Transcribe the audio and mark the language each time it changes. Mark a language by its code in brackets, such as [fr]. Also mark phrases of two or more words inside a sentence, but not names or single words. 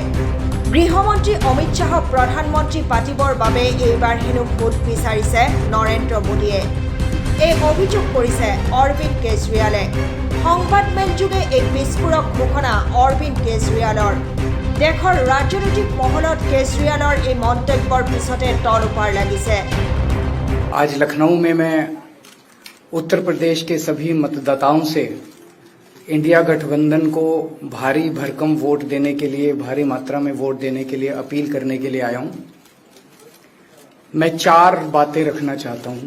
[as] গৃহমন্ত্ৰী অমিত শ্বাহক প্ৰধানমন্ত্ৰী পাতিবৰ বাবে এইবাৰ হেনো ভোট বিচাৰিছে নৰেন্দ্ৰ মোদীয়ে। এই অভিযোগ কৰিছে অৰবিন্দ কেজৰিৱালে। সংবাদমেলযোগে এক বিস্ফোৰক ঘোষণা অৰবিন্দ কেজৰিৱালৰ। দেশৰ ৰাজনৈতিক মহলত কেজৰিৱালৰ এই মন্তব্যৰ পিছতে তলপাৰ লাগিছে। [hi] आज लखनऊ में मैं उत्तर प्रदेश के सभी मतदाताओं से इंडिया गठबंधन को भारी भरकम वोट देने के लिए, भारी मात्रा में वोट देने के लिए अपील करने के लिए आया हूं। मैं 4 बातें रखना चाहता हूं।